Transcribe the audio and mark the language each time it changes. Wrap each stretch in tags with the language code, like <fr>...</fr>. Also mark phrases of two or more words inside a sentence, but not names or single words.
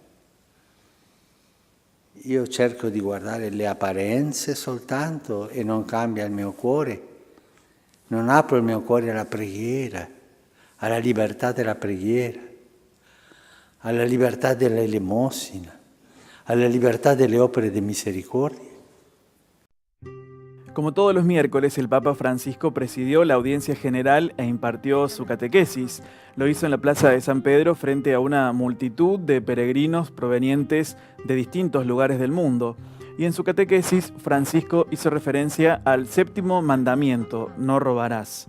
<it>Io cerco di guardare le apparenze soltanto e non cambia il mio cuore. Non apro il mio cuore alla preghiera, alla libertà della preghiera, alla libertà dell'elemosina, alla libertà delle opere di misericordia.</it> <es>Como todos los miércoles, el Papa Francisco presidió la audiencia general e impartió su catequesis. Lo hizo en la Plaza de San Pedro frente a una multitud de peregrinos provenientes de distintos lugares del mundo. Y en su catequesis, Francisco hizo referencia al séptimo mandamiento, no robarás.</es>